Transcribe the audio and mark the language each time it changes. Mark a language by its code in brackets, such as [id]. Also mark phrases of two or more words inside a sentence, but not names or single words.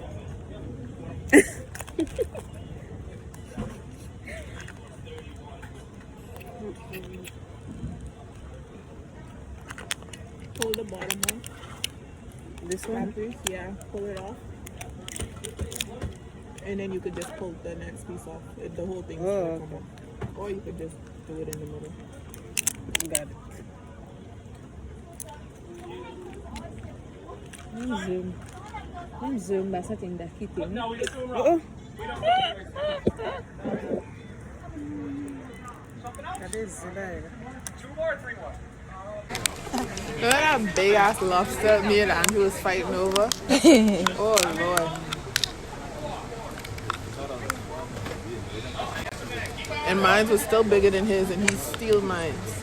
[en] Pull the bottom one. This one? That piece, yeah. Pull it off. And then you could just pull the next piece off. The whole thing. Oh, come off. Or you could just do it in the middle. Got it. Mwen zoom ba sa ting da kite. That is there. Look at that big ass lobster me and Andrew was fighting over. Oh Lord. And mine was still bigger than his and he steals mine.